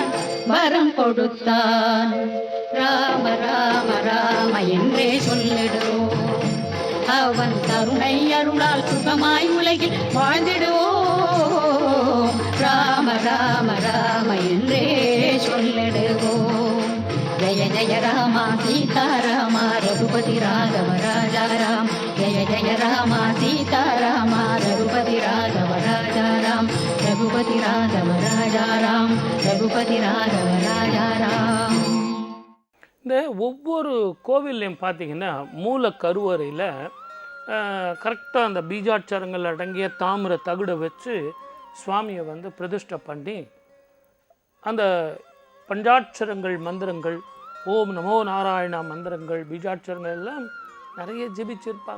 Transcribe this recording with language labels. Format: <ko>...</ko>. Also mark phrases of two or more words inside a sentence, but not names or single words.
<ta>வரம் கொடுத்தான். ராம ராம ராம என்றே சொல்லிடுவோம். அவன் கருணை அருளால் சுகமாய் உலகில் வாழ்ந்திடுவோம். ராம ராம ராம என்றே சொல்லிடுவோம்.</ta> <hi>जय जय राम सीता राम रघुपति राघव राजा राम. जय जय राम सीता राम रघुपति राघव राजा राम. रघुपति राघव राजा राम. रघुपति राघव राजा राम.</hi> <ta>இந்த ஒவ்வொரு கோவில்லையும் பார்த்தீங்கன்னா மூல கருவறையில் கரெக்டாக அந்த பீஜாட்சரங்கள் அடங்கிய தாமிர தகுடை வச்சு சுவாமியை வந்து பிரதிஷ்டை பண்ணி அந்த பஞ்சாட்சரங்கள் மந்திரங்கள்</ta> <sa>ॐ नमो नारायणा</sa> <ta>மந்திரங்கள் பீஜாட்சரங்கள் எல்லாம் நிறைய ஜெபிச்சிருப்பாங்க.</ta>